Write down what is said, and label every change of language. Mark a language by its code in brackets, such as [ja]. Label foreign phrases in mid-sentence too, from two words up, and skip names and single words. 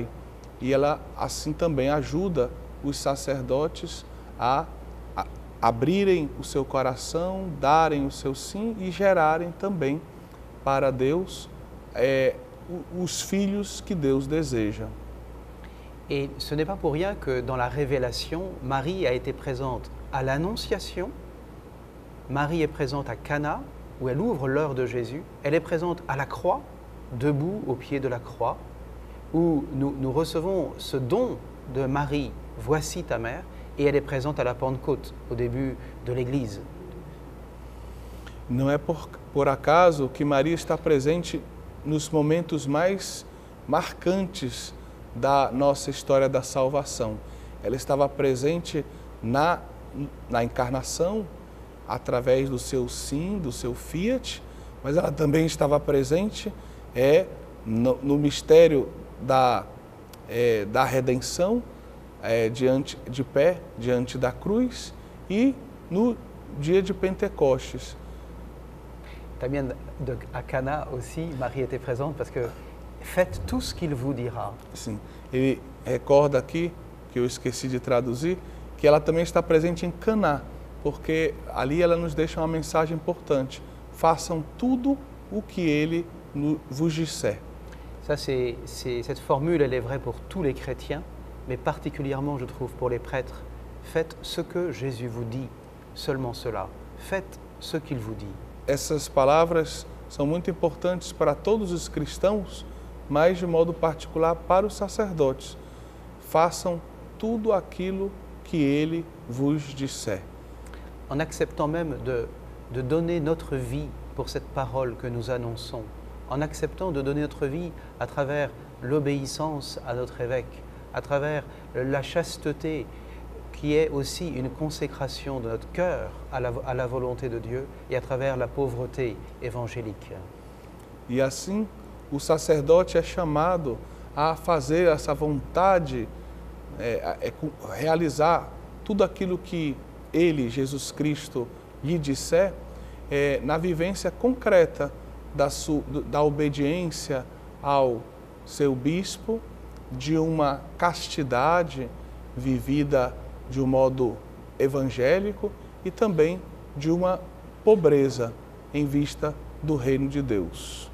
[pt] E ela assim também ajuda os sacerdotes a abrirem o seu coração, darem o seu sim e gerarem também para Deus os filhos que Deus deseja. [fr] Et ce n'est pas pour rien que dans la Révélation, Marie a été présente à l'Annonciation, Marie est présente à Cana, où elle ouvre l'heure de Jésus, elle est présente à la croix, debout au pied de la croix, où nous recevons ce don de Marie, voici ta mère, et elle est présente à la Pentecôte, au début de l'Église. [pt] Não é por acaso que Maria está presente nos momentos mais marcantes da nossa história da salvação. Ela estava presente na encarnação, através do seu sim, do seu fiat, mas ela também estava presente no mistério da redenção, de pé, diante da cruz, e no dia de Pentecostes. [fr] También à Cana aussi, Marie était présente parce que faites tout ce qu'il vous dira. [pt] Sim, ele recorda aqui, que eu esqueci de traduzir, que ela também está presente em Caná, porque ali ela nos deixa uma mensagem importante. Façam tudo o que ele vos disser. [fr] Ça, cette formule, elle est vraie pour tous les chrétiens, mais particulièrement, je trouve, pour les prêtres. Faites ce que Jésus vous dit, seulement cela. Faites ce qu'il vous dit. [pt] Essas palavras são muito importantes para todos os cristãos, mas de modo particular para os sacerdotes. Façam tudo aquilo que ele vos disser. [fr] En acceptant même de donner notre vie pour cette parole que nous annonçons, en acceptant de donner notre vie à travers l'obéissance à notre évêque, à travers la chasteté, qui est aussi une consécration de notre cœur à la volonté de Dieu, et à travers la pauvreté évangélique. [pt] E assim, o sacerdote é chamado a fazer essa vontade, realizar tudo aquilo que ele, Jesus Cristo, lhe disser, na vivência concreta da obediência ao seu bispo, de uma castidade vivida de um modo evangélico e também de uma pobreza em vista do reino de Deus.